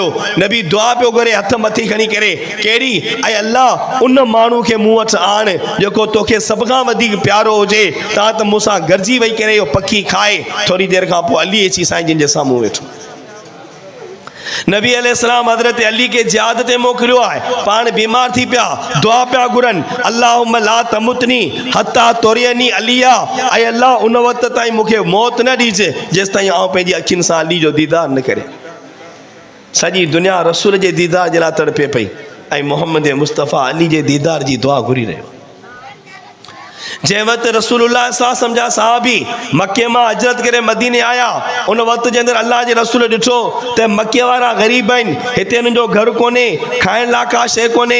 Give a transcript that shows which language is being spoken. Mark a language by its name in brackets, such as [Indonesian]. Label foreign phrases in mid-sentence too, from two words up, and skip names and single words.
[Sindhi] नबी दुआ पियो करे हथ मथे खणी करे, कहिड़ी? ऐं अल्लाह उन माण्हू खे मूं वटि आण जेको तोखे सभ खां वधीक प्यारो हुजे, तां त मूंसां गॾिजी वेही करे इहो पखी खाए। थोरी देरि खां पोइ अली अची साईं जे साम्हूं वेठो। नबी अलैहिस्सलाम हज़रत अली के जिहाद ते मोकिलियो आहे, पाण बीमार थी पिया, दुआ पिया घुरनि, [Arabic] اللهم لا تمتني حتى تريني عليا, [Sindhi] ऐं अल्लाह उन वक़्त ताईं मूंखे मौत न ॾिजे जेसि ताईं आउं पंहिंजी अखियुनि सां अली जो दीदार न करे। सॼी दुनिया रसूल जे दीदार जे लाइ तड़पे पई ऐं मोहम्मद मुस्तफ़ा अली जे दीदार जी दुआ घुरी रहियो। जंहिं वक़्तु रसूलुल्लाह [Arabic] صلى الله عليه وسلم [Sindhi] साहबी मके मां हिजरत करे मदीने आया, उन वक़्त जे अंदरि अल्लाह जे रसूल ॾिठो त मके वारा ग़रीब आहिनि, हिते हिननि जो घर कोन्हे, खाइण लाइ का शइ कोन्हे।